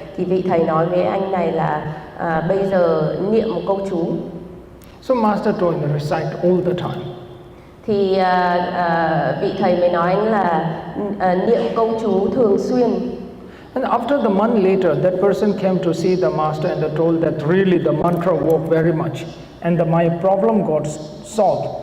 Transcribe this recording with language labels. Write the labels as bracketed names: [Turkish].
[Vietnamese] Thì vị thầy nói với anh này là bây giờ niệm một câu chú. [English] So master told him to recite all the time. [Vietnamese] Thì vị thầy mới nói anh là niệm câu chú thường xuyên. [English] And after the month later, that person came to see the master and told that really the mantra worked very much, and my problem got solved.